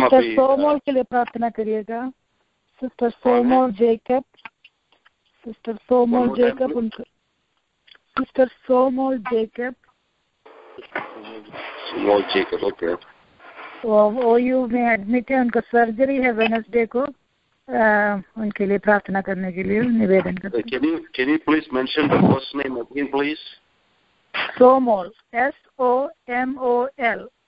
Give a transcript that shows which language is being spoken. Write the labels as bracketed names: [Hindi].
[Hindi] Sister सोमोल के लिए प्रार्थना करिएगा। सिस्टर सोमोल जेकब, सिस्टर सोमोल जेकब, उनका सिस्टर सोमोल जेकब, ओके। ओयू में एडमिट है, उनका सर्जरी है वेडनेसडे को। उनके लिए प्रार्थना करने के लिए निवेदन करते हैं। [English] Can you please mention the first name again, please? [Hindi] सोमोल, SOMOL।